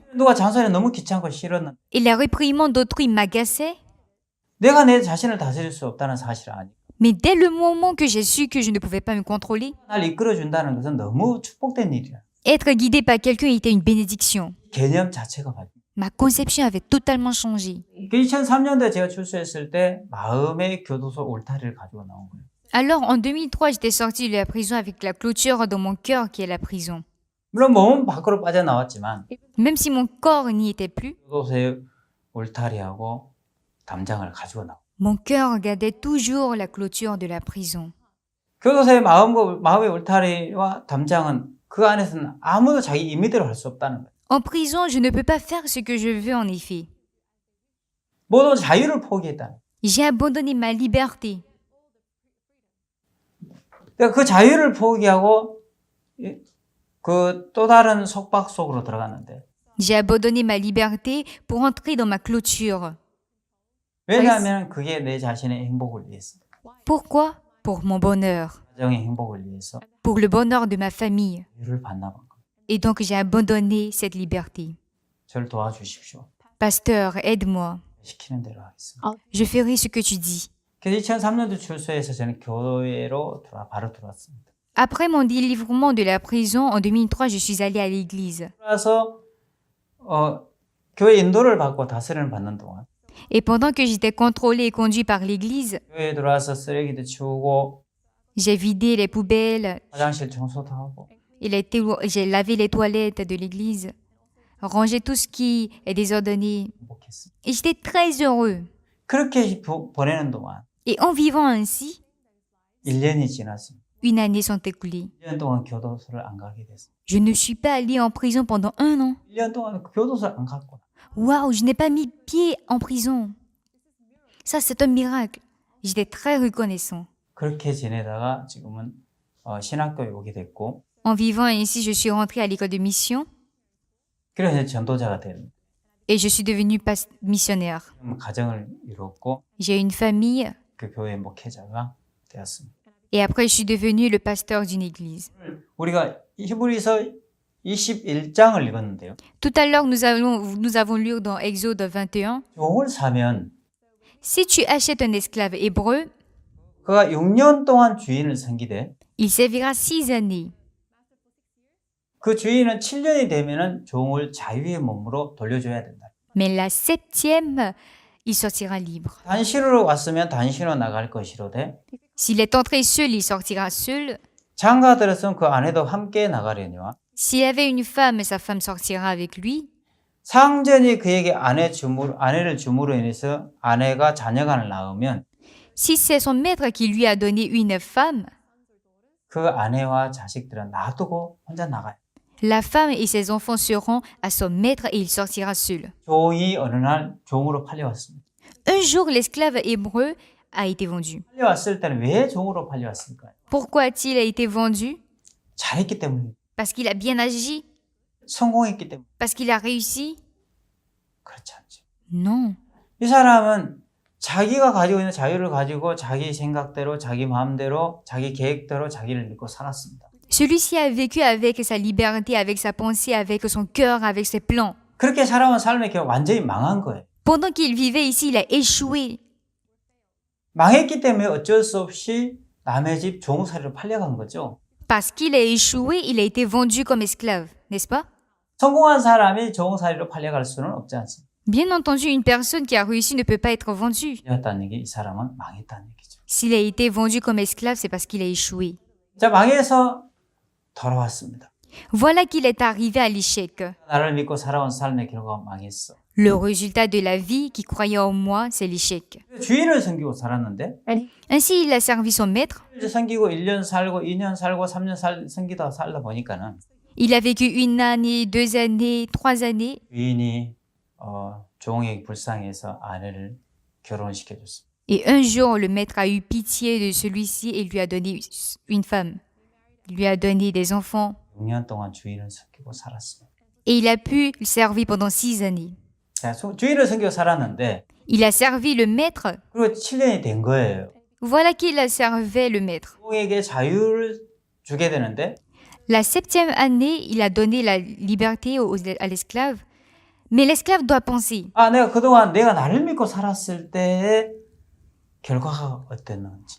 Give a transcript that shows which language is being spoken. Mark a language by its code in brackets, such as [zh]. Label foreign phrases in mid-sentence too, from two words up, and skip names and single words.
[ko] 누가 잔소리 너무 귀찮고 싫었는데 [fr] Et la réprimande d'autrui m'agaçait. [ko] 내가 내 자신을 다스릴 수 없다는 사실을 아니. [fr] Mais dès le moment que j'ai su que je ne pouvais pas me contrôler, [ko] 날 이끌어준다는 것은 너무 축복된 일이야. [fr] être guidée par quelqu'un était une bénédiction. [ko] 개념 자체가 바뀌어. [fr] Ma conception avait totalement changé. [ko] 2003년도에 제가 출소했을 때 마음의 교도소 울타리를 가지고 나온 거예요. [fr] Alors, en 2003, j'étais sortie de la prison avec la clôture dans mon cœur qui est la prison. [ko] 물론 몸은 밖으로 빠져나왔지만 [fr] Même si mon corps n'y était plus, [ko] 교도소의 울타리하고 담장을 가지고 나온. [fr] mon cœur gardait toujours la clôture de la prison. [ko] 교도소의 마음의 울타리와 담장은 그 안에서는 아무도 자기 임의대로 할 수 없다는 거예요. [fr] En prison, je ne peux pas faire ce que je veux en effet. [ko] 모든 자유를 포기했다는 거예요. [fr] J'ai abandonné ma liberté. [ko] 그러니까 그 자유를 포기하고 그 또 다른 속박 속으로 들어갔는데 [fr] J'ai abandonné ma liberté pour entrer dans ma clôture. [ko] 왜냐하면 그게 내 자신의 행복을 위해서, [fr] Pourquoi? Pour mon bonheur, [ko] 가정의 행복을 위해서 [fr] pour le bonheur de ma famille. [ko] 자유를 반납한 거예요. [fr] Et donc j'ai abandonné cette liberté. [ko] 저를 도와주십시오. [fr] Pasteur, aide-moi. [ko] 시키는 대로 하겠습니다. [fr] Je ferai ce que tu dis. [ko] 그래서 2003년도 출소해서 저는 교회로 바로 들어왔습니다. [fr] Après mon délivrement de la prison, en 2003, je suis allée à l'église. [ko] 그래서 교회 인도를 받고 다스림을 받는 동안 [fr] Et pendant que j'étais contrôlée et conduite par l'église, [ko] 교회에 들어와서 쓰레기도 치우고 [fr] j'ai vidé les poubelles, [ko] 화장실 청소도 하고 [fr] j'ai lavé les toilettes de l'église, rangé tout ce qui est désordonné. [ko] 행복했습니다. [fr] Et j'étais très heureux. [ko] 그렇게 보내는 동안 [fr] Et en vivant ainsi, [ko] 1년이 지났습니다. [fr] une année s'est écoulée. [ko] 1년 동안 교도소를 안 가게 됐어요. [fr] Je ne suis pas allée en prison pendant 1 an. [ko] 1년 동안 교도소를 안 갔구나. [fr] Waouh, je n'ai pas mis pied en prison. Ça, c'est un miracle. J'étais très reconnaissant. [ko] 그렇게 지내다가 지금은 신학교에 오게 됐고 [fr] En vivant ainsi, je suis rentrée à l'école de mission [ko] 그래서 전도자가 된 [fr] et je suis devenue missionnaire. [ko] 가정을 이뤘고 [fr] J'ai une famille [ko] 그 교회 목회자가 되었습니다. [fr] et après, je suis devenue le pasteur d'une église. [ko] 우리가 히브리서 21장을 읽었는데요. [fr] Tout à l'heure, nous avons lu dans Exode 21, [ko] 종을 사면 [fr] Si tu achètes un esclave hébreu, [ko] 그가 6년 동안 주인을 섬기되 [fr] il servira 6 années. [ko] 그 주인은 7년이 되면은 종을 자유의 몸으로 돌려줘야 된다. [fr] Mais la 7e, il sortira libre. [ko] 단시로 왔으면 단시로 나갈 것이로되 [fr] S'il est entré seul, il sortira seul. [ko] 장가 들었으면 그 아내도 함께 나가려니와 [fr] S'il avait une femme, sa femme sortira avec lui. [ko] 상전이 그에게 아내를 줌으로 인해서 아내가 자녀간을 낳으면 [fr] Si c'est son maître qui lui a donné une femme, [ko] 그 아내와 자식들은 놔두고 혼자 나가요. [fr] la femme et ses enfants seront à son maître et il sortira seul. [ko] 종이 어느 날 종으로 팔려왔습니다. [fr] Un jour, l'esclave hébreu a été vendu. [ko] 팔려왔을 때는 왜 종으로 팔려왔을까요? [fr] Pourquoi a-t-il été vendu? [ko] 잘했기 때문에, [fr] Parce qu'il a bien agi? [ko] 성공했기 때문에. [fr] Parce qu'il a réussi? [ko] 그렇지 않죠. [fr] Non. [ko] 이 사람은 자기가 가지고 있는 자유를 가지고 자기 생각대로, 자기 마음대로, 자기 계획대로 자기를 믿고 살았습니다. [fr] Celui-ci a vécu avec sa liberté, avec sa pensée, avec son cœur, avec ses plans. [ko] 그렇게 살아온 삶의 결과 완전히 망한 거예요. [fr] Pendant qu'il vivait ici, il a échoué. [ko] 망했기 때문에 어쩔 수 없이 남의 집 종살이로 팔려간 거죠. [fr] Parce qu'il a échoué, il a été vendu comme esclave, n'est-ce pas? [ko] 성공한 사람이 종살이로 팔려갈 수는 없지 않습니다. [fr] Bien entendu, une personne qui a réussi ne peut pas être vendue. [ko] 이었다는 얘기, 이 사람은 망했다는 얘기죠. [fr] S'il a été vendu comme esclave, c'est parce qu'il a échoué. [ko] 자, 망해서 돌아왔습니다. [fr] Voilà qu'il est arrivé à l'échec. [ko] 나를 믿고 살아온 삶의 결과가 망했어. [fr] Le résultat de la vie qui croyait en moi, c'est l'échec. [ko] 주인을 섬기고 살았는데 [fr] Ainsi, il a servi son maître. [ko] 섬기고 1년 살고 2년 살고 3년 섬기다 살다 보니까는 [fr] Il a vécu 1 année, 2 années, 3 années. [ko] 주인이 종에게 불쌍해서 아내를 결혼시켜줬습니다. [fr] Et un jour, le maître a eu pitié de celui-ci et lui a donné une femme. Il lui a donné des enfants. [ko] 6년 동안 주인을 섬기고 살았습니다. [fr] Et il a pu le servir pendant 6 années. [ko] 자, 주인을 섬기고 살았는데 [fr] Il a servi le maître. [ko] 그리고 7년이 된 거예요. [fr] Voilà qu'il a servi le maître. [ko] 종에게 자유를 주게 되는데 [fr] La 7e année, il a donné la liberté à l'esclave. Mais l'esclave doit penser, [ko] 내가 그동안 내가 나를 믿고 살았을 때의 결과가 어땠는지.